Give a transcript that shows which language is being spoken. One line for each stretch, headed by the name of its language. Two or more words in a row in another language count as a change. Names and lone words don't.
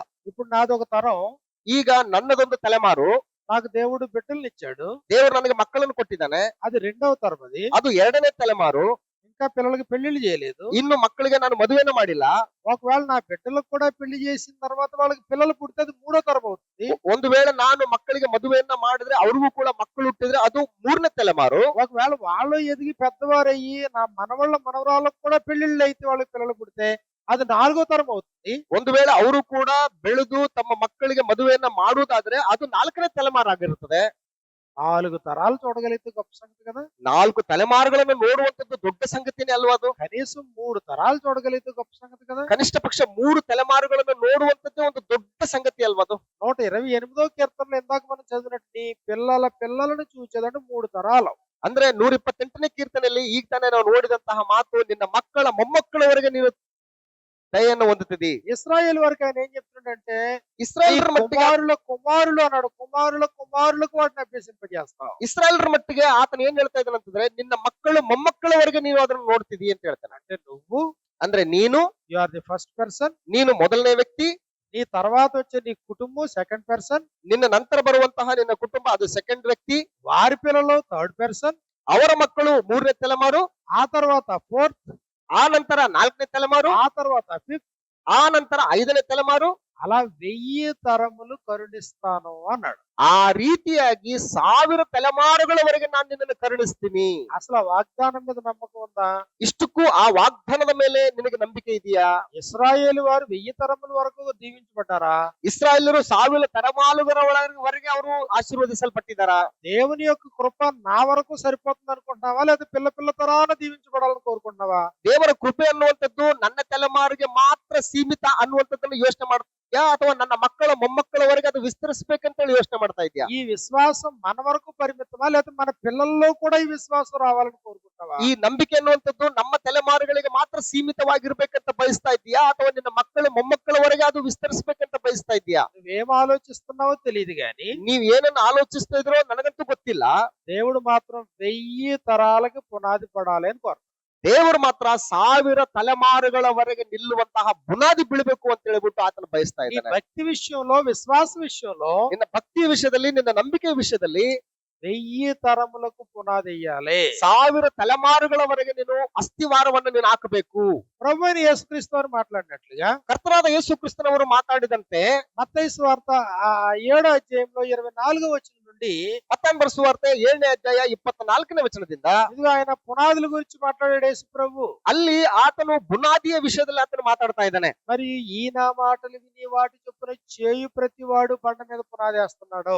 Telugu: ఇప్పుడు నాది ఒక తరం,
Kannada: ಈಗ ನನ್ನದೊಂದು ತಲೆಮಾರು,
Telugu: నాకు దేవుడు బిడ్డల్నిచ్చాడు,
Kannada: ದೇವರು ನನಗೆ ಮಕ್ಕಳನ್ನು ಕೊಟ್ಟಿದ್ದಾನೆ,
Telugu: అది 2వ తరం.
Kannada: ಅದು 2ನೇ ತಲೆಮಾರು.
Telugu: ఇంకా పిల్లలకి పెళ్లిళ్ళు చేయలేదు.
Kannada: ಇನ್ನು ಮಕ್ಕಳಿಗೆ ನಾನು ಮದುವೆಯನ್ನು ಮಾಡಿಲ್ಲ.
Telugu: ఒకవేళ నా బిడ్డలకు కూడా పెళ్లి చేసిన తర్వాత వాళ్ళకి పిల్లలు పుడితే అది 3వ తరం అవుతుంది.
Kannada: ಒಂದು ವೇಳೆ ನಾನು ಮಕ್ಕಳಿಗೆ ಮದುವೆಯನ್ನ ಮಾಡಿದ್ರೆ ಅವ್ರಿಗೂ ಕೂಡ ಮಕ್ಕಳು ಹುಟ್ಟಿದ್ರೆ ಅದು 3ನೇ ತಲೆಮಾರು.
Telugu: ఒకవేళ వాళ్ళు ఎదిగి పెద్దవారయ్యి నా మనవళ్ళ మనవరాళ్ళకు కూడా పెళ్లిళ్ళు అయితే వాళ్ళకి పిల్లలు పుడితే అది 4వ తరం అవుతుంది.
Kannada: ಒಂದು ವೇಳೆ ಅವರು ಕೂಡ ಬೆಳೆದು ತಮ್ಮ ಮಕ್ಕಳಿಗೆ ಮದುವೆಯನ್ನ ಮಾಡುವುದಾದ್ರೆ ಅದು 4ನೇ ತಲೆಮಾರಾಗಿರುತ್ತದೆ.
Telugu: 4 తరాలు చూడగలిగితే గొప్ప సంగతి కదా.
Kannada: 4 ತಲೆಮಾರುಗಳನ್ನು ನೋಡುವಂತದ್ದು ದೊಡ್ಡ ಸಂಗತಿನೇ ಅಲ್ವಾ ಅದು?
Telugu: కనీసం 3 తరాలు చూడగలిగితే గొప్ప సంగతి కదా.
Kannada: ಕನಿಷ್ಠ ಪಕ್ಷ 3 ತಲೆಮಾರುಗಳನ್ನು ನೋಡುವಂತದ್ದೇ ಒಂದು ದೊಡ್ಡ ಸಂಗತಿ ಅಲ್ವಾ ಅದು?
Telugu: 128వ కీర్తనలో ఇందాక మనం చదివినట్టు నీ పిల్లల పిల్లలను చూచేదంటే 3 తరాలు.
Kannada: ಅಂದ್ರೆ 128ನೇ ಕೀರ್ತನೆಯಲ್ಲಿ ಈಗ ತಾನೇ ನಾವು ನೋಡಿದಂತಹ ಮಾತು, ನಿನ್ನ ಮಕ್ಕಳ ಮೊಮ್ಮಕ್ಕಳವರೆಗೆ ನೀನು ದಯೆಯನ್ನು ಹೊಂದುತ್ತಿದ್ದಿ.
Telugu: ఇశ్రాయేలు వరకు ఆయన ఏం చెప్తున్నాడంటే
Kannada: ಇಸ್ರಾಯೇಲರ ಮಟ್ಟಿಗೆ
Telugu: కుమారుల కుమారులు అన్నాడు. కుమారుల కుమారులకు వాటిని అభ్యసింపజేస్తావు.
Kannada: ಇಸ್ರಾಯೇಲರ ಮಟ್ಟಿಗೆ ಆತನ ಏನ್ ಹೇಳ್ತಾ ಇದ್ದಾನೆ ಅಂತಂದ್ರೆ, ನಿನ್ನ ಮಕ್ಕಳು ಮೊಮ್ಮಕ್ಕಳವರೆಗೆ ನೀನು ಅದನ್ನು ನೋಡ್ತಿದಿ ಅಂತ ಹೇಳ್ತಾನೆ.
Telugu: అంటే నువ్వు
Kannada: ಅಂದ್ರೆ ನೀನು
English: you are the first person,
Kannada: ನೀನು ಮೊದಲನೇ ವ್ಯಕ್ತಿ,
Telugu: నీ తర్వాత వచ్చే నీ కుటుంబం
English: second person,
Kannada: ನಿನ್ನ ನಂತರ ಬರುವಂತಹ ನಿನ್ನ ಕುಟುಂಬ ಅದು ಸೆಕೆಂಡ್ ವ್ಯಕ್ತಿ,
Telugu: వారి పిల్లలు
English: third person,
Kannada: ಅವರ ಮಕ್ಕಳು 3ನೇ ತಲೆಮಾರು,
Telugu: ఆ తర్వాత ఫోర్త్,
Kannada: ಆ ನಂತರ 4ನೇ ತಲೆಮಾರು,
Telugu: ఆ తర్వాత ఫిఫ్త్,
Kannada: ಆ ನಂತರ 5ನೇ ತಲೆಮಾರು.
Telugu: అలా 1000 తరములు కరుణిస్తాను అన్నాడు.
Kannada: ಆ ರೀತಿಯಾಗಿ 1000 ತಲೆಮಾರುಗಳವರೆಗೆ ನಾನು ನಿನ್ನನ್ನು ಕರುಣಿಸ್ತೀನಿ.
Telugu: అసలు ఆ వాగ్దానం మీద నమ్మకం ఉందా?
Kannada: ಇಷ್ಟಕ್ಕೂ ಆ ವಾಗ್ದಾನದ ಮೇಲೆ ನಿನಗೆ ನಂಬಿಕೆ ಇದೆಯಾ?
Telugu: ఇశ్రాయేలు వారు 1000 తరముల వరకు దీవించబడ్డారా?
Kannada: ಇಸ್ರಾಯೇಲರು 1000 ತಲೆಮಾರುಗಳವರೆಗೆ ಅವರು ಆಶೀರ್ವದಿಸಲ್ಪಟ್ಟಿದ್ದಾರಾ?
Telugu: దేవుని యొక్క కృప నా వరకు సరిపోతుంది అనుకుంటున్నావా, లేదా పిల్ల పిల్ల తరాన దీవించబడాలని కోరుకుంటున్నావా?
Kannada: ದೇವರ ಕೃಪೆ ಅನ್ನುವಂಥದ್ದು ನನ್ನ ತಲೆಮಾರಿಗೆ ಮಾತ್ರ ಸೀಮಿತ ಅನ್ನುವಂಥದ್ದನ್ನು ಯೋಚನೆ ಮಾಡ್ತೀಯಾ, ಅಥವಾ ನನ್ನ ಮಕ್ಕಳ ಮೊಮ್ಮಕ್ಕಳವರೆಗೆ ಅದು ವಿಸ್ತರಿಸಬೇಕಂತ ಹೇಳಿ ಯೋಚನೆ ಮಾಡ್ತಾ ಇದೆಯಾ?
Telugu: ఈ విశ్వాసం మన వరకు పరిమితమా, లేదా మన పిల్లల్లో కూడా ఈ విశ్వాసం రావాలని కోరుకుంటావా?
Kannada: ಈ ನಂಬಿಕೆ ಅನ್ನುವಂಥದ್ದು ನಮ್ಮ ತಲೆಮಾರುಗಳಿಗೆ ಮಾತ್ರ ಸೀಮಿತವಾಗಿರ್ಬೇಕಂತ ಬಯಸ್ತಾ ಇದೆಯಾ, ಅಥವಾ ನಿನ್ನ ಮಕ್ಕಳು ಮೊಮ್ಮಕ್ಕಳವರೆಗೆ ಅದು ವಿಸ್ತರಿಸಬೇಕಂತ ಬಯಸ್ತಾ ಇದೆಯಾ?
Telugu: నువ్వేం ఆలోచిస్తున్నావో తెలియదు గాని
Kannada: ನೀವ್ ಏನನ್ನ ಆಲೋಚಿಸ್ತಾ ಇದ್ರೋ ನನಗಂತೂ ಗೊತ್ತಿಲ್ಲ.
Telugu: దేవుడు మాత్రం 1000 తరాలకి పునాది పడాలి అని కోరుతాడు.
Kannada: ದೇವರು ಮಾತ್ರ 1000 ತಲೆಮಾರುಗಳವರೆಗೆ ನಿಲ್ಲುವಂತಹ ಬುನಾದಿ ಬೀಳಬೇಕು ಅಂತ ಹೇಳ್ಬಿಟ್ಟು ಆತನ ಬಯಸ್ತಾ
Telugu: ఈ
Kannada: ಇದ್ದಾನೆ.
Telugu: భక్తి విషయంలో, విశ్వాస విషయంలో
Kannada: ನಿನ್ನ ಭಕ್ತಿಯ ವಿಷಯದಲ್ಲಿ, ನಿನ್ನ ನಂಬಿಕೆಯ ವಿಷಯದಲ್ಲಿ
Telugu: 1000 తరములకు పునాది వేయాలి.
Kannada: 1000 తಲೆಮಾರುಗಳವರೆಗೆ ನೀನು ಅಸ್ಥಿವಾರವನ್ನು ನೀನು ಹಾಕಬೇಕು.
Telugu: ప్రభువైన యేసుక్రీస్తు వారు మాట్లాడినట్లుగా
Kannada: ಕರ್ತನಾದ ಯೇಸು ಕ್ರಿಸ್ತನವರು ಮಾತಾಡಿದಂತೆ
Telugu: మత్తయి సువార్త 7వ అధ్యాయంలో 24వ వచనం నుండి
Kannada: ಮತ್ತಾಯನ ಬರೆಸುವಾರ್ತೆ 7ನೇ ಅಧ್ಯಾಯ 24ನೇ ವಚನದಿಂದ
Telugu: ఇదిగో ఆయన పునాదుల గురించి మాట్లాడాడు యేసు ప్రభు.
Kannada: ಅಲ್ಲಿ ಆತನು ಬುನಾದಿಯ ವಿಷಯದಲ್ಲಿ ಆತನು ಮಾತಾಡ್ತಾ ಇದ್ದಾನೆ.
Telugu: మరి ఈ నా మాటలు విని వాటి చొప్పున చేయు ప్రతివాడు బండ మీద పునాది వేస్తున్నాడు.